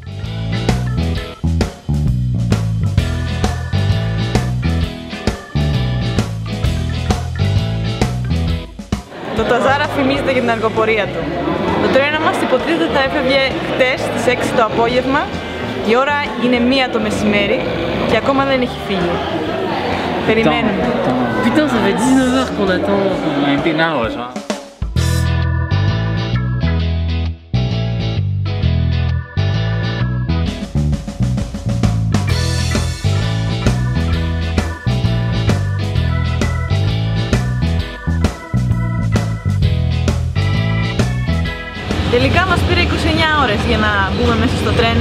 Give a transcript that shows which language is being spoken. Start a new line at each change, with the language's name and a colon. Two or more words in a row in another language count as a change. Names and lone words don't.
Greek: Το Ταζάρα φημίζεται για την αργοπορία του. Το τρένο μας υποτίθεται θα έφευγε χτες στις 6 το απόγευμα. Η ώρα είναι 1 το μεσημέρι και ακόμα δεν έχει φύγει. Περιμένουμε.
French: Putain, ça fait 19 heures qu'on attend.
English: 19 hours, huh?
Greek: Τελικά μας πήρε 29 ώρες για να μπούμε μέσα στο τρένο.